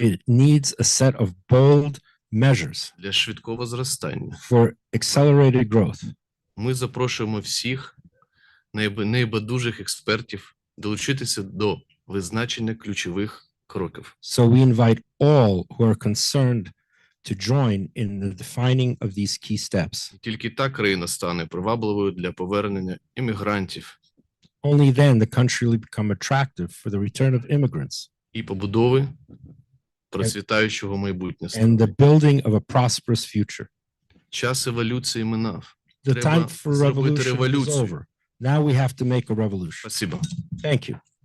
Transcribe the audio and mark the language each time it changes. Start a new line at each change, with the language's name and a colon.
English: It needs a set of bold measures
Ukrainian: для швидкого зростання.
English: for accelerated growth.
Ukrainian: Ми запрошуємо всіх найбайдужих експертів долучитися до визначення ключових кроків.
English: So we invite all who are concerned to join in the defining of these key steps.
Ukrainian: І тільки та країна стане привабливою для повернення іммігрантів
English: Only then the country will become attractive for the return of immigrants
Ukrainian: і побудови процвітаючого майбутнього.
English: and the building of a prosperous future.
Ukrainian: Час еволюції минав.
English: The
Ukrainian: Треба
English: time for
Ukrainian: зробити
English: revolution is
Ukrainian: революцію.
English: over. Now we have to make a revolution.
Russian: Спасибо.
English: Thank you.